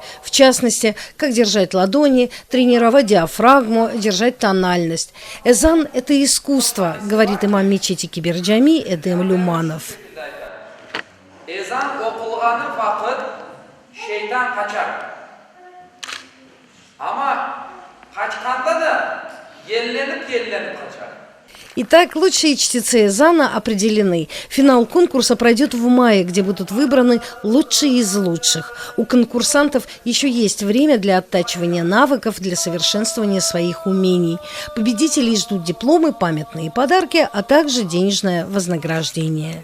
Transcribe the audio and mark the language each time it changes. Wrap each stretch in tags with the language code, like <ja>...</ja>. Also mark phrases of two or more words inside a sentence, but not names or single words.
<ru>В частности, как держать ладони, тренировать диафрагму, держать тональность. Эзан – это искусство, говорит имам мечети Киберджами Эдем Люманов.</ru> <crh>Эзан оқылғаны вақыт шейтан қачар. Ама қачқанда да елленіп қачар.</crh> <ru>Итак, лучшие чтецы эзана определены. Финал конкурса пройдет в мае, где будут выбраны лучшие из лучших. У конкурсантов еще есть время для оттачивания навыков, для совершенствования своих умений. Победителей ждут дипломы, памятные подарки, а также денежное вознаграждение.</ru>